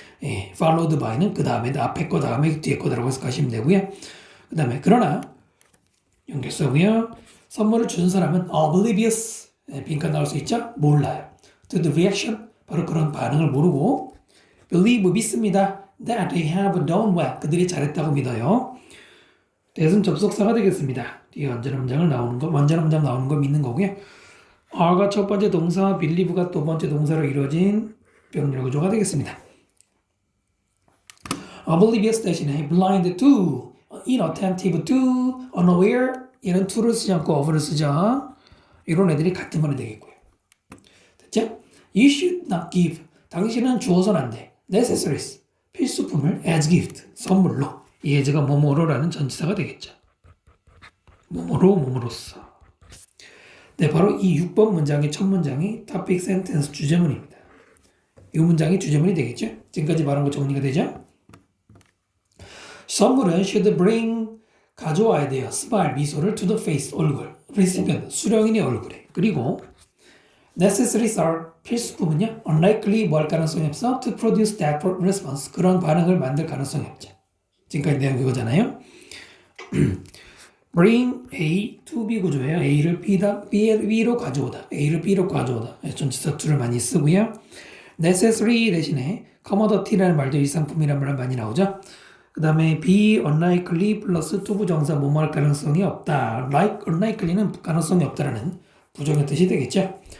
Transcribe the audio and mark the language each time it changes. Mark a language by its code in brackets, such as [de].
[ko] 예, followed by는 그 다음에 앞에 거 다음에 뒤에 거라고 해석하시면 되고요. 그 다음에 그러나 연결서고요. 선물을 준 사람은 oblivious 빈칸 나올 수 있죠? 몰라요. [en] To the reaction [ko] 바로 그런 반응을 모르고 believe 믿습니다. [en] That they have done well [ko] 그들이 잘했다고 믿어요. 대신 접속사가 되겠습니다. 뒤에 완전한 문장 나오는 거 믿는 거고요. are가 첫 번째 동사, believe가 두 번째 동사로 이루어진 병렬 구조가 되겠습니다. oblivious 대신에 blind to, inattentive to, unaware 얘는 to를 쓰지 않고 of를 쓰죠. 이런 애들이 같은 말이 되겠고요. 됐죠? [en] You should not give. [ko] 당신은 주어서는 안 돼. necessaries. 필수품을 as gift. 선물로. 이 예제가 뭐뭐로라는 전치사가 되겠죠. 뭐뭐로, 뭐뭐로써. 네, 바로 이 6번 문장의 첫 문장이 topic sentence 주제문입니다. 이 문장이 주제문이 되겠죠? 지금까지 말한 거 정리가 되죠? 선물은 [en] should bring [ko] 가져와야 돼요. smile, 미소를 [en] to the face, [ko] 얼굴. recipient, 수령인의 얼굴에. 그리고 necessaries are, 필수품은요. unlikely, 뭐 할 가능성이 없어? [en] to produce that response, [ko] 그런 반응을 만들 가능성이 없죠. 지금까지 내용 이거잖아요. bring A to B 구조예요. A를 B로 가져오다. A를 B로 가져오다. 전치사 to를 많이 쓰고요. necessary 대신에 commodity라는 말도 일상품이라는 말 많이 나오죠. 그 다음에 be unlikely 플러스 to 부정사 뭐뭐 할 가능성이 없다. unlikely는 가능성이 없다라는 부정의 뜻이 되겠죠.